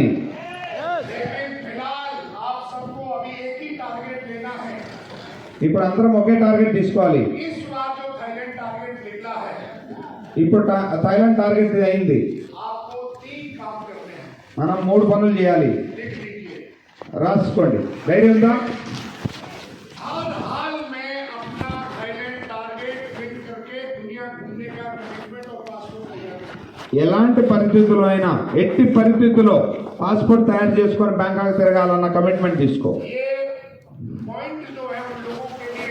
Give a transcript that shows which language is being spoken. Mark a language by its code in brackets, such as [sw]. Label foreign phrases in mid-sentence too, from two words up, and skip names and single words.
[hi] लेकिन फिलहाल आप सबको अभी एक ही टारगेट लेना है। [te] ఇప్పుడు అందరం ఒకే టార్గెట్ తీసుకోవాలి. [hi] इस बार जो थाईलैंड टारगेट निकला है, [te] ఇప్పుడు థాయిలాండ్ టార్గెట్ ఇది అయింది. [hi] आपको 3 काम करने हैं, [te] మనం 3 పనులు చేయాలి. [hi] लिख लीजिए। [te] రాసుకోండి. ధైర్యం ఉందా? [hi] हर हाल में अपना थाईलैंड टारगेट फिट करके दुनिया घूमने का कमिटमेंट और पासपोर्ट तैयार करें। [te] ఎలాంటి పరిస్థితుల్లో అయినా ఎట్టి పరిస్థితుల్లో పాస్పోర్ట్ తయారు చేసుకొని బ్యాంకాక్ తిరగాలన్న కమిట్మెంట్ తీసుకో. [hi] ये पॉइंट जो है उन लोगों के